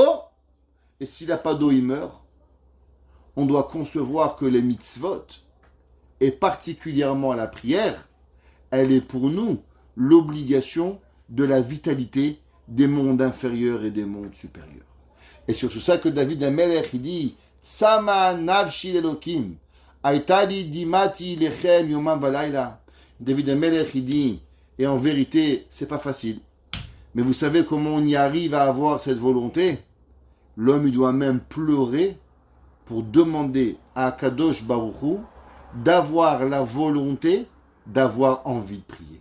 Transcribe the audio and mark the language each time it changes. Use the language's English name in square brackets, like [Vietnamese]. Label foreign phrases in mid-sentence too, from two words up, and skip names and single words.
[French] Et s'il n'a pas d'eau, il meurt. On doit concevoir que les mitzvot, et particulièrement la prière, elle est pour nous l'obligation de la vitalité des mondes inférieurs et des mondes supérieurs. Et c'est sur ça que David HaMelech, il dit, [Hebrew] צמאה נפשי לאלוקים, היתה לי דמעתי לחם יומם ולילה. [French] David HaMelech, il dit, et en vérité, c'est pas facile. Mais vous savez comment on y arrive à avoir cette volonté? L'homme, il doit même pleurer pour demander à [Hebrew] קדוש ברוך הוא [French] d'avoir la volonté, d'avoir envie de prier.